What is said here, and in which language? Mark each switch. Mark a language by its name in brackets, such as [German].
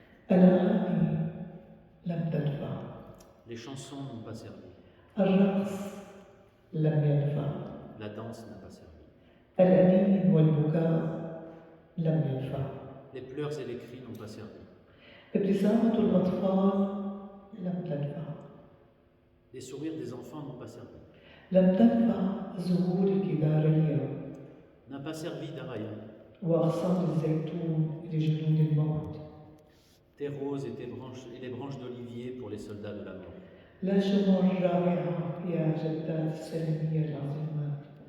[Arabic] الأغاني لم تنفع. [French] Les chansons n'ont pas servi. [Arabic] الرقص لم ينفع. [French] La danse n'a pas servi. [Arabic] الأنين والبكاء لم ينفع. [French] Les pleurs et les cris n'ont pas servi. [Arabic] ابتسامة الأطفال لم تنفع. [French] Les sourires des enfants n'ont pas servi. [Arabic] لم تنفع زهور الكبارية [French] N'a pas servi d'Araya. [Arabic] وأغصان الزيتون لجنود الموت. [French] Tes roses et les branches d'olivier pour les soldats de la mort. [Arabic] لا شموع رائعة يا جدات السلمية العظيمات.